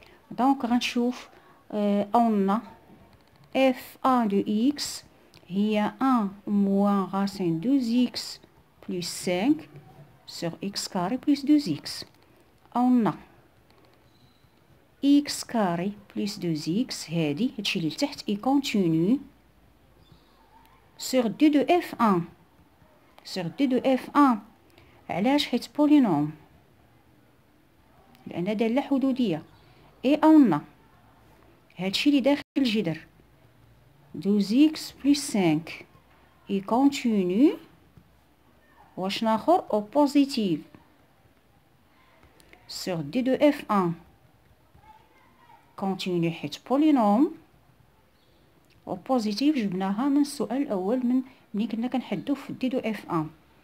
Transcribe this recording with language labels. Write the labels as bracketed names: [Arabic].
[French] Donc [Arabic] غنشوف [French] on a f1 de x هي 1 moins racine 2x plus 5 sur x carré plus 2x. On a x carré plus 2x [Arabic] هادي هادشي اللي لتحت [French] et continue sur D de f1. sur D de f1 [Arabic] علاش؟ حيت بولينوم، لأن دالة حدودية. [French] et on a [Arabic] هادشي اللي داخل الجذر [French] 2x plus 5 et continue واش ناخر au positif sur D de f1 continue حيت بولينوم au positif [Arabic] جبناها من السؤال الأول ملي كنا كنحدو في D [French] de f1.